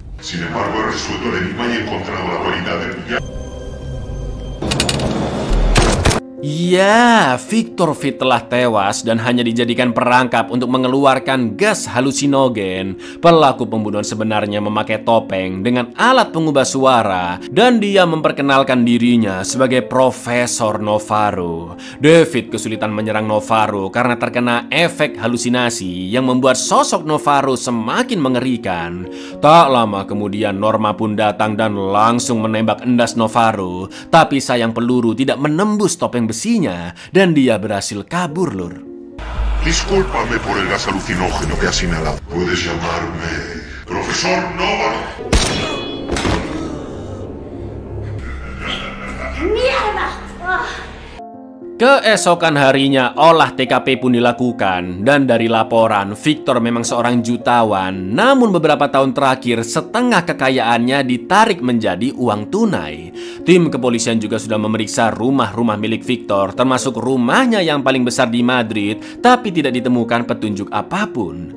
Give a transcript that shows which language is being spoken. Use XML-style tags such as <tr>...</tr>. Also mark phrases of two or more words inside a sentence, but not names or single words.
<es>Sin embargo, he resuelto el enigma y he encontrado la guarida del villano.</es> <id>Ya, Victor Fit telah tewas dan hanya dijadikan perangkap untuk mengeluarkan gas halusinogen. Pelaku pembunuhan sebenarnya memakai topeng dengan alat pengubah suara dan dia memperkenalkan dirinya sebagai Profesor Novaru. David kesulitan menyerang Novaru karena terkena efek halusinasi yang membuat sosok Novaru semakin mengerikan. Tak lama kemudian Norma pun datang dan langsung menembak endas Novaru, tapi sayang peluru tidak menembus topeng besinya dan dia berhasil kabur, Lur.</id> <es>Discúlpame por el gas alucinógeno que has inhalado. Puedes llamarme Profesor Novaru. ¡Mierda!</es> <id>Keesokan harinya olah TKP pun dilakukan dan dari laporan Victor memang seorang jutawan, namun beberapa tahun terakhir setengah kekayaannya ditarik menjadi uang tunai. Tim kepolisian juga sudah memeriksa rumah-rumah milik Victor, termasuk rumahnya yang paling besar di Madrid, tapi tidak ditemukan petunjuk apapun.</id>